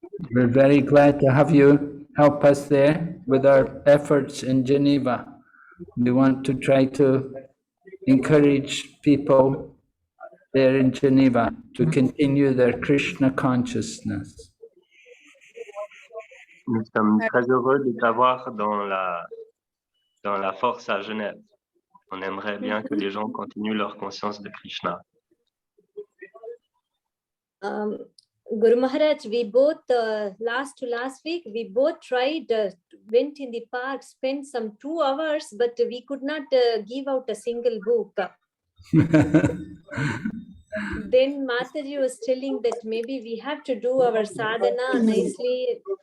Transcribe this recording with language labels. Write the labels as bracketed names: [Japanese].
[English] We're very glad to have you help us there with our efforts in Geneva. We want to try to encourage people there in Geneva to continue their Krishna consciousness. [French] Nous sommes très heureux de t'avoir dans la force à Genève. On aimerait bien que les gens continuent leur conscience de Krishna. [English] Guru Maharaj, we both last week we both tried, went in the park, spent some 2 hours, but we could not give out a single book. Then Mataji was telling that maybe we have to do our sadhana nicely.